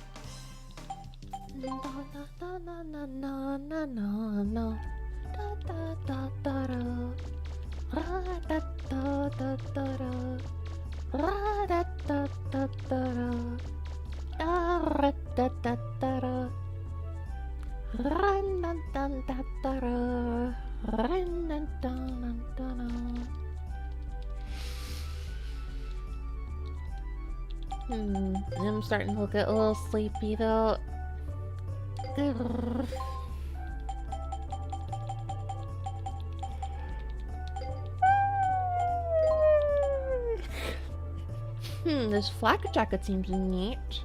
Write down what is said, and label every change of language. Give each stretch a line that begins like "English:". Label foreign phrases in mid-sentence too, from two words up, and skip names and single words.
English: No no no no no no no no no. Da da da da da. Ra da da da da da. Ra da da da da da. Da da da da da. Run dun dun da da da. Run dun dun dun dun. I'm starting to get a little sleepy though. This flak jacket seems neat.